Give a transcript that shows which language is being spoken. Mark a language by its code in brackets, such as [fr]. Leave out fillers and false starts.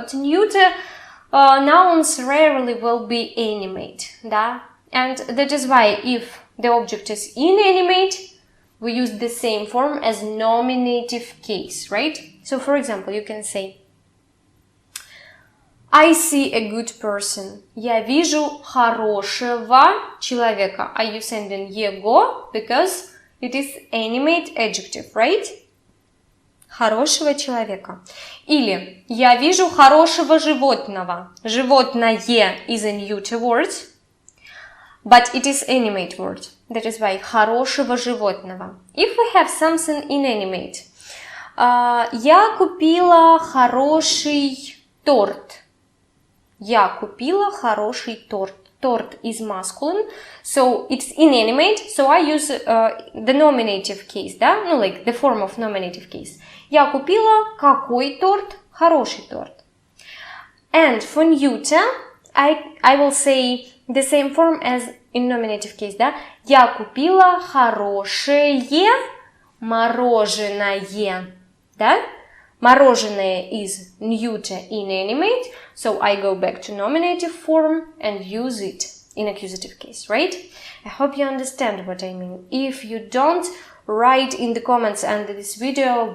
[en] But neuter nouns rarely will be animate, [ru] да? [en] And that is why if the object is inanimate, we use the same form as nominative case, right? So, for example, you can say I see a good person. [ru] Я вижу хорошего человека. [en] I use ending его because it is animate adjective, right? [ru] Хорошего человека. Или я вижу хорошего животного. [en] Животное is a neuter word, but it is animate word. That is why [ru] хорошего животного. [en] If we have something inanimate, [ru] я купила хороший торт. Я купила хороший торт. [en] Торт is masculine, so it's inanimate, so I use the nominative case, [ru] да? Ну, [en] like the form of nominative case. [ru] Я купила какой торт? Хороший торт. [en] And for neuter, I will say the same form as in nominative case, [ru] да? Я купила хорошее мороженое, да? [en] Мороженое is neuter inanimate, so I go back to nominative form and use it in accusative case, right? I hope you understand what I mean. If you don't, write in the comments under this video.